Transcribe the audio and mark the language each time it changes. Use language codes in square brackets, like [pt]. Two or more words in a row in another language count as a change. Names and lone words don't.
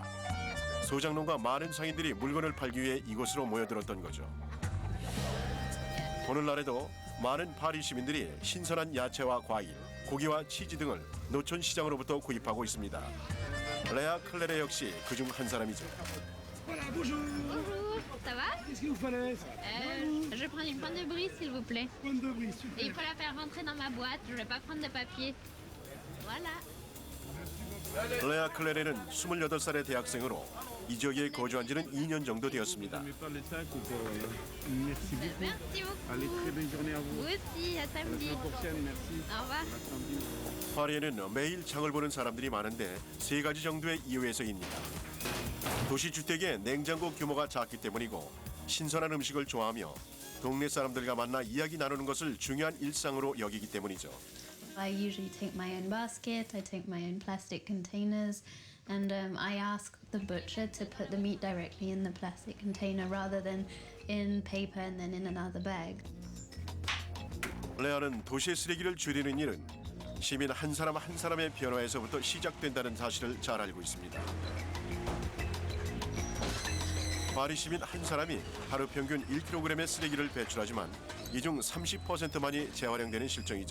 [ko] 소장농과 많은 상인들이 물건을 팔기 위해 이곳으로 모여들었던 거죠. 오늘날에도 많은 파리 시민들이 신선한 야채와 과일, 고기와 치즈 등을 노천시장으로부터 구입하고 있습니다. 레아 클레레 역시 그중 한 사람이죠. [fr] Bonjour, ça va? Qu'est-ce que vous prenez? Je vais prendre une pointe de brie, s'il vous plaît. Pointe de brie, Et super. il faut la faire rentrer dans ma boîte, je vais pas prendre de papier. Voilà. [ko] 레아 클레레는 28살의 대학생으로 이 지역에 거주한 지는 2년 정도 되었습니다. [fr] Merci beaucoup. Merci beaucoup. Allez, très belle journée à vous. Vous aussi, à samedi. Prochaine, merci. Au revoir. [ko] 파리에는 매일 장을 보는 사람들이 많은데 세 가지 정도의 이유에서입니다. 도시주택의 냉장고 규모가 작기 때문이고 신선한 음식을 좋아하며 동네 사람들과 만나 이야기 나누는 것을 중요한 일상으로 여기기 때문이죠. [en] I usually take my own basket, I take my own plastic containers, and I ask the butcher to put the meat directly in the plastic container rather than in paper and then in another bag. [ko] 레아는 도시의 쓰레기를 줄이는 일은 시민 한 사람 한 사람의 변화에서부터 시작된다는 사실을 잘 알고 있습니다. 파리 시민 한 사람이 하루 평균 1kg의 쓰레기를 배출하지만 이 중 30%만이 재활용되는 실정이죠.